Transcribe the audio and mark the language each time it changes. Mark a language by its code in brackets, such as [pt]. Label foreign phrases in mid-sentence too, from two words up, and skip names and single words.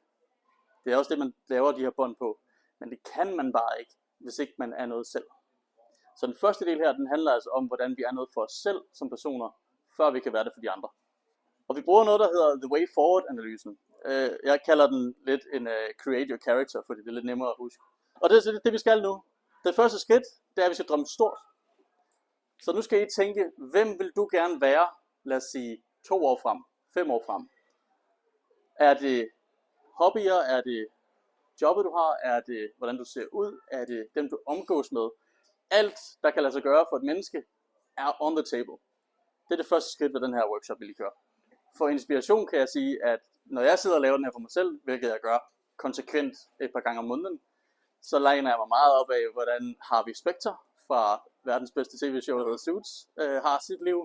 [da] Det er også det, man laver de her bånd på. Men det kan man bare ikke, hvis ikke man er noget selv. Så den første del her, den handler altså om, hvordan vi er noget for os selv som personer, før vi kan være det for de andre. Og vi bruger noget, der hedder The Way Forward-analysen. Jeg kalder den lidt en [en] create your character, [da] fordi det er lidt nemmere at huske. Og det er det, vi skal nu. Det første skridt, det er, at vi skal drømme stort. Så nu skal I tænke, hvem vil du gerne være, lad os sige, 2 år frem, 5 år frem. Er det hobbyer, er det jobbet du har, er det hvordan du ser ud, er det dem du omgås med. Alt, der kan lade sig gøre for et menneske, [en] er on the table. [da] Det er det første skridt ved den her workshop, vi lige kører. For inspiration kan jeg sige, at når jeg sidder og laver den her for mig selv, hvilket jeg gør konsekvent et par gange om måneden, så læner jeg mig meget op af, hvordan Harvey Specter fra verdens bedste tv-show, der hedder Suits, har sit liv.